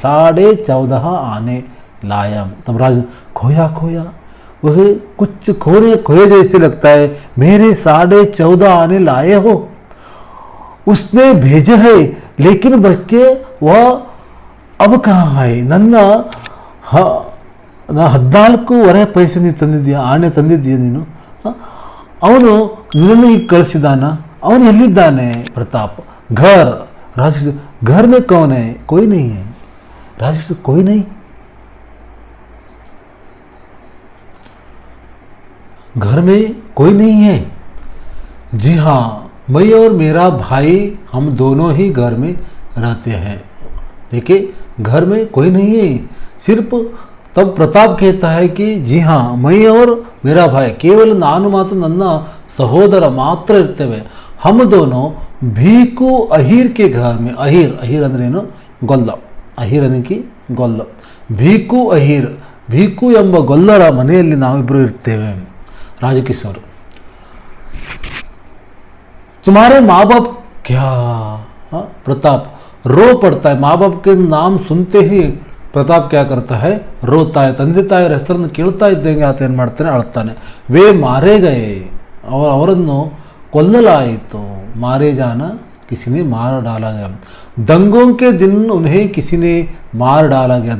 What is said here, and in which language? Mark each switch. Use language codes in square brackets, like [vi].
[hi] 14.5 आने लाया. तब राज खोया खोया, उसे कुछ खोए जैसे लगता है. मेरे 14.5 आने लाए हो, उसने भेजे है, लेकिन बच्चे वह अब कहाँ है. [kn] ನನ್ನ 14.5 पैसे ನೀನು ತಂದಿದ್ದೀಯಾ, ಆಣೆ ತಂದಿದ್ದೀಯ ನೀನು, ಅವನು ನಿನ್ನನ್ನು ಈಗ ಕಳಿಸಿದಾನ, ಅವನು ಎಲ್ಲಿದ್ದಾನೆ. [hi] प्रताप घर, राजेश घर में कौन है, कोई नहीं है. राजेश कोई नहीं, घर में कोई नहीं है. जी हाँ, मैं और मेरा भाई हम दोनों ही घर में रहते हैं. देखिए घर में कोई नहीं है, सिर्फ. तब प्रताप कहता है कि जी हाँ, मैं और मेरा भाई, केवल [kn] ನಾನು ಮಾತ್ರ ನನ್ನ ಸಹೋದರ ಮಾತ್ರ ಇರ್ತೇವೆ. [hi] हम दोनों भीकू अहीर के घर में. अहीर, अहीर [kn] अंद्रेनु ಗೊಲ್ಲ. अहीर ಅನ್ನಕ್ಕೆ ಗೊಲ್ಲ. भीकू अहीर, भीकू ಎಂಬ ಗೊಲ್ಲರ ಮನೆಯಲ್ಲಿ ನಾವಿಬ್ಬರು ಇರ್ತೇವೆ. [hi] राजकिशोर, तुम्हारे माँ बाप क्या. प्रताप रो पड़ता है. माँ बाप के नाम सुनते ही प्रताप क्या करता है, रोता है. [kn] ತಂದೆ ತಾಯಿಯರ ಹೆಸರನ್ನು ಕೇಳ್ತಾ ಇದ್ದಂಗೆ ಆತ ಏನು ಮಾಡ್ತಾನೆ, ಅಳ್ತಾನೆ. [hi] वे मारे गए, [kn] ಅವರನ್ನು ಕೊಲ್ಲಲಾಯಿತು. [hi] मारे जाना, किसी ने मार डाला गया. दंगों के दिन उन्हें किसी ने मार डाला गया.